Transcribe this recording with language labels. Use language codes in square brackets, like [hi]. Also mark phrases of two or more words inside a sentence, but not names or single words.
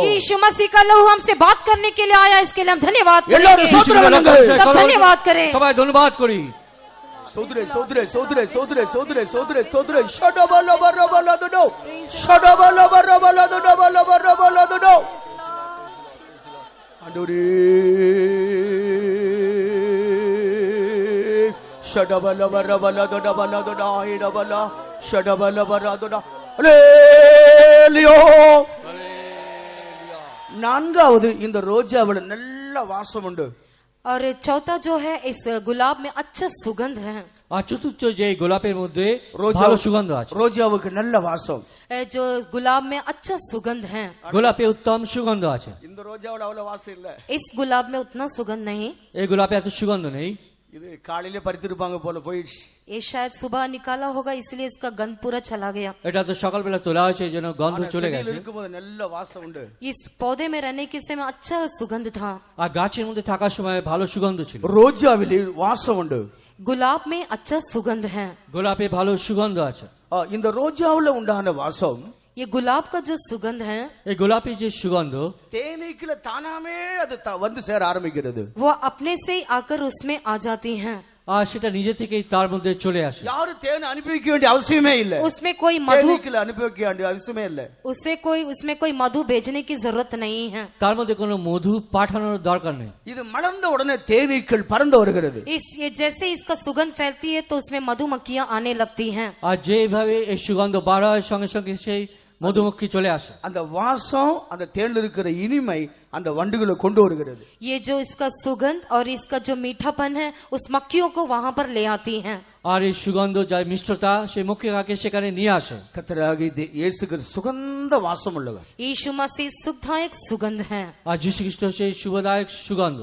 [hi] यीशु मसीह का लहू हमसे बात करने के लिए आया, इसके लिए हम धन्यवाद [ta] எல்லாரும் [hi] करेंगे। [ta] சோதரம் பண்ணுங்க। [hi] सब धन्यवाद करें। [bn] সবাই ধন্যবাদ করি। [ta] சோதரே சோதரே சோதரே சோதரே சோதரே சோதரே சோதரே ஷடபலபரபலதுனோ ஷடபலபரபலதுனோ ஆண்டவரே ஷடபலபரபலதுனபலதுனா இடபலா ஷடபலபரதுனா அல்லேலூயா। நான்காவது இந்த ரோஜாவுல நல்ல வாசம் உண்டு। [hi] और चौथा जो है इस गुलाब में अच्छा सुगंध है। [bn] আর চতুর্থ যে গোলাপের মধ্যে ভালো সুগন্ধ আছে। [ta] ரோஜாவுக்கு நல்ல வாசம்। [hi] जो गुलाब में अच्छा सुगंध है। [bn] গোলাপে উত্তম সুগন্ধ আছে। [ta] இந்த ரோஜாவுல அவ்வளவு வாசம் இல்ல। [hi] इस गुलाब में उतना सुगंध नहीं। [bn] এই গোলাপে এত সুগন্ধ নেই। [ta] இது காலையில பறித்திருப்பாங்க போல போயிடுச்சு. [hi] ये शायद सुबह निकाला होगा इसलिए इसका गंध पूरा चला गया। [bn] এটা তো সকালবেলা তোলা হয়েছে এই জন্য গন্ধ চলে গেছে। [ta] இருக்கும்போது நல்ல வாசம் உண்டு। [hi] इस पौधे में रहने के समय अच्छा सुगंध था। [bn] আর গাছের মধ্যে থাকার সময় ভালো সুগন্ধ ছিল। [ta] ரோஜாவில் வாசம் உண்டு। [hi] गुलाब में अच्छा सुगंध है। [bn] গোলাপে ভালো সুগন্ধ আছে। [ta] இந்த ரோஜாவுல உண்டான வாசம், [hi] ये गुलाब का जो सुगंध है, [bn] এই গোলাপি যে সুগন্ধ [ta] தேனீக்குல தானாமே அது வந்து சேர ஆரம்பிக்கிறது। [hi] वो अपने से ही आकर उसमें आ जाती हैं। [bn] আর সেটা নিজে থেকেই তার মধ্যে চলে আসে। [ta] யாரும் தேன் அனுப்பி வைக்க வேண்டிய அவசியமே இல்ல। [hi] उसमें कोई मधु, [ta] தேனீக்குல அனுப்பி வைக்க வேண்டிய அவசியமே இல்ல। [hi] उसमें कोई मधु भेजने की जरूरत नहीं है। [bn] তার মধ্যে কোনো মধু পাঠানোর দরকার নেই। [ta] இது மலர்ந்த உடனே தேனீக்கள் பறந்து வருகிறது। [hi] ये जैसे इसका सुगंध फैलती है तो उसमें मधुमक्खियां आने लगती हैं। [bn] আর যেভাবে এই সুগন্ধ বার হয় সঙ্গে সঙ্গে সেই মধুমক্খি চলে আসে। [ta] அந்த வாசம், அந்த தேன்ல இருக்கிற இனிமை அந்த வண்டுகளை கொண்டு வருகிறது। [hi] ये जो इसका सुगंध और इसका जो मीठापन है उस मक्खियों को वहां पर ले आती हैं। [bn] আর এই সুগন্ধ যা মিষ্টতা সেই মক্খিকাকে সেখানে নিয়ে আসে। [ta] கர்த்தராகிய இயேசு கிறிஸ்து சுகந்த வாசம் உள்ளவர்। [hi] यीशु मसीह सुखदायक सुगंध है। [bn] আর যীশু খ্রিস্ট সেই শুভদায়ক সুগন্ধ।